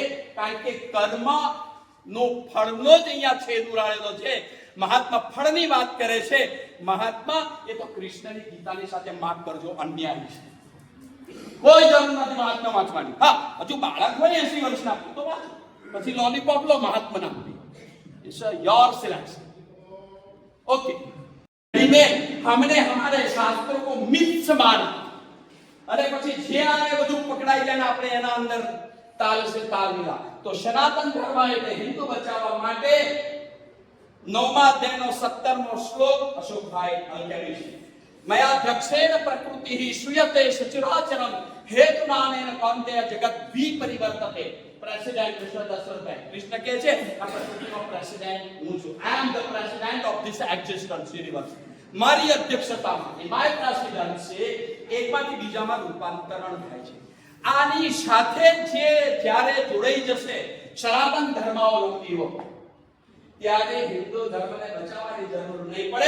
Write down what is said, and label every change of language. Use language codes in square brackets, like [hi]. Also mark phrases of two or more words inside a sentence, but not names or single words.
[gu] કારણ કે કર્મ નો ફળનો જ અહીંયા છેદ ઉડાડેલો છે. મહાત્મા ફળની વાત કરે છે. મહાત્મા એ તો કૃષ્ણની ગીતાની સાથે માફ કરજો અન્યાય છે. કોઈ જરૂર નથી મહાત્મા વાંચવાની. હા, હજુ બાળક હોય 80 વર્ષના તો વાંચો, પછી લોલીપોપ લો મહાત્મા ના. [en] It's your selection. Okay, [hi] में हमने हमारे शास्त्रों को मिथ्स माना, [gu] અને પછી જે આવે બધું પકડાઈ જાય ને આપણે એના અંદર [hi] ताल से ताल मिला. [gu] તો સનાતન ધર્મ એટલે હિન્દુ બચાવવા માટે 9મા અધ્યાયનો 17મો શ્લોક અશોકભાઈ અલ્કેમી. [sa] मया दक्षेण प्रकृति ही श्रूयते सचराचरम हेतुनानेन कौन्तेय जगत विपरिवर्तते. [gu] प्रेसिडेंट कृष्ण दशरथ, कृष्ण કહે છે આ પ્રકૃતિનો પ્રેસિડેન્ટ હું છું. [en] I am the president of this existence universe. [gu] મારી અધ્યક્ષતામાં [en] my presidency [gu] એકમાંથી બીજામાં રૂપાંતરણ થાય છે. આની સાથે જે જ્યારે જોડાઈ જશે સનાતન ધર્માવલંબીઓ, ત્યારે હિન્દુ ધર્મને બચાવવાની જરૂર નહીં પડે.